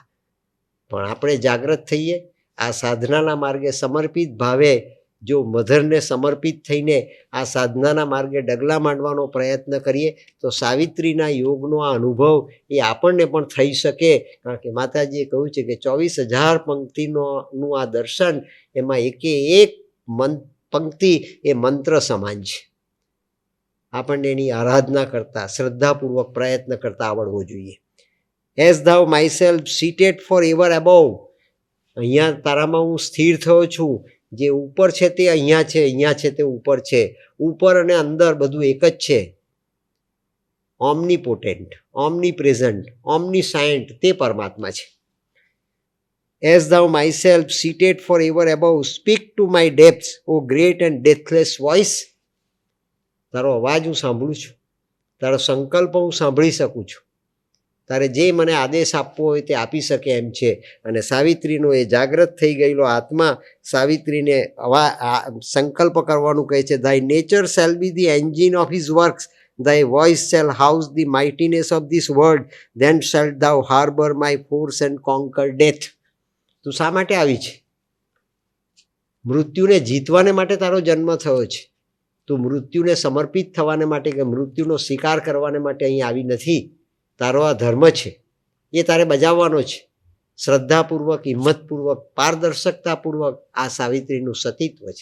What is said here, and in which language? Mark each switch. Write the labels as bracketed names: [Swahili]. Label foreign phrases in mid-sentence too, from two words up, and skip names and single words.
[Gujarati] પણ આપણે જાગૃત થઈએ, આ સાધનાના માર્ગે સમર્પિત ભાવે જો મધરને સમર્પિત થઈને આ સાધનાના માર્ગે ડગલા માંડવાનો પ્રયત્ન કરીએ તો સાવિત્રીના યોગનો આ અનુભવ એ આપણને પણ થઈ શકે. કારણ કે માતાજીએ કહ્યું છે કે 24,000 પંક્તિનું આ દર્શન, એમાં એકે એક પંક્તિ એ મંત્ર સમાન છે. આપણને એની આરાધના કરતા, શ્રદ્ધાપૂર્વક પ્રયત્ન કરતા આવડવો જોઈએ. [English] એઝ thou myself seated for ever above, [Gujarati] અહીંયા તારામાં હું સ્થિર થયો છું. જે ઉપર છે તે અહીંયા છે, અહીંયા છે તે ઉપર છે. ઉપર અને અંદર બધું એક જ છે. [English] omnipotent, omnipresent, omniscient [Gujarati] તે પરમાત્મા છે. [English] એઝ thou myself seated for ever above, speak to my depths, O great and deathless voice. [Gujarati] તારો અવાજ હું સાંભળું છું, તારો સંકલ્પ હું સાંભળી શકું છું. તારે જે મને આદેશ આપવો હોય તે આપી શકે એમ છે. અને સાવિત્રીનો એ જાગ્રત થઈ ગયેલો આત્મા સાવિત્રીને સંકલ્પ કરવાનું કહે છે. [English] Thy nature shall be the engine of his works, thy voice shall house the mightiness of this world, then shalt thou harbor my force and conquer death. [Gujarati] તું શા માટે આવી છે? મૃત્યુને જીતવાને માટે તારો જન્મ થયો છે. તું મૃત્યુને સમર્પિત થવાને માટે કે મૃત્યુનો સ્વીકાર કરવાને માટે અહીં આવી નથી. તારો આ ધર્મ છે, એ તારે બજાવવાનો છે. શ્રદ્ધાપૂર્વક, હિંમતપૂર્વક, પારદર્શકતાપૂર્વક આ સાવિત્રીનું સતીત્વ છે.